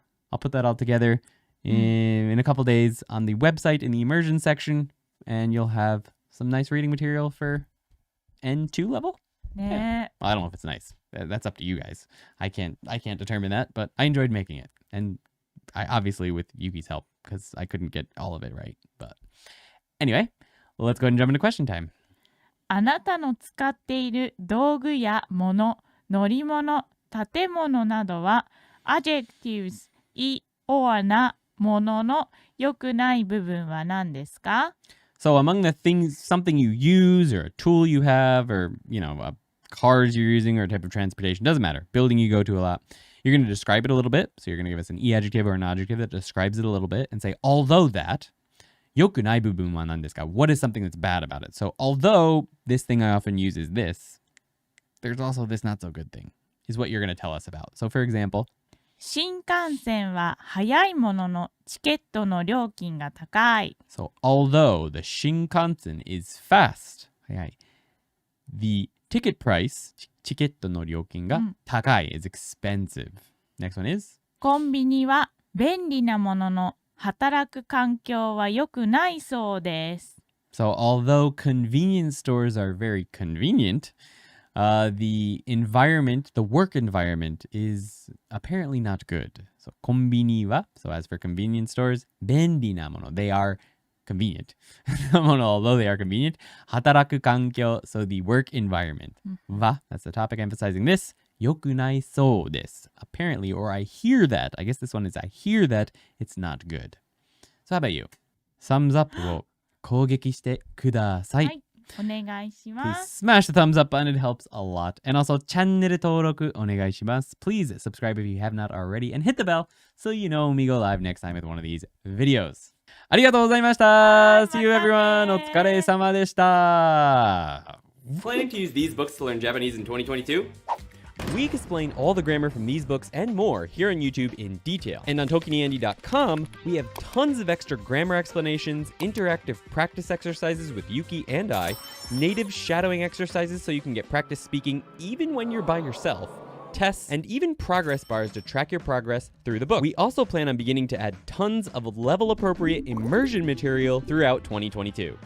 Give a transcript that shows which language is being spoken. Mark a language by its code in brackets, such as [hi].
[en] I'll put that all together in a couple days on the website in the immersion section, and you'll have some nice reading material for N2 level. [ja] ね [en] Well, I don't know if it's nice. That's up to you guys. I can't determine that, but I enjoyed making it. And I obviously with Yuki's help because I couldn't get all of it right. But anyway, let's go ahead and jump into question time. [ja] あなたの使っている道具や物、乗り物、建物などは adjectives い or なものの良くない部分は何ですか？ [en] So among the things, something you use or a tool you have or, cars you're using or a type of transportation, doesn't matter. Building you go to a lot. You're going to describe it a little bit. So you're going to give us an e adjective or an adjective that describes it a little bit and say, although that, [ja] 良くない部分は何ですか? [en] What is something that's bad about it? So although this thing I often use is this, there's also this not so good thing, is what you're going to tell us about. So for example, [ja] 新幹線は早いもののチケットの料金が高い。 [en] so although the Shinkansen is fast, 早い, the ticket price, [ja] チケットの料金が高い [en] is expensive. Next one is? [ja] コンビニは便利なものの働く環境は良くないそうです。 [en] So although convenience stores are very convenient, the environment, the work environment is apparently not good. So [ja] コンビニは, [en] so as for convenience stores, [ja] 便利なもの, [en] they are convenient. Although they are convenient, [ja] 働く環境, [en] so the work environment. は, that's the topic emphasizing this. [ja] 良くないそうです. [en] Apparently, or I hear that. I guess this one is I hear that it's not good. So how about you? Thumbs up [ja] を攻撃してください。はい、お願いしま [en] Please [ja] す。 [en] smash the thumbs up button. It helps a lot. And also, [ja] チャンネル登録お願いします. [en] Please subscribe if you have not already and hit the bell so you know when we go live next time with one of these videos. [ja] ありがとうございました. [en] See you everyone. [ja] お疲れ様でした. [en] Planning to use these books to learn Japanese in 2022? We explain all the grammar from these books and more here on YouTube in detail. And on TokiniAndy.com, we have tons of extra grammar explanations, interactive practice exercises with Yuki and I, native shadowing exercises so you can get practice speaking even when you're by yourself, tests, and even progress bars to track your progress through the book. We also plan on beginning to add tons of level-appropriate immersion material throughout 2022.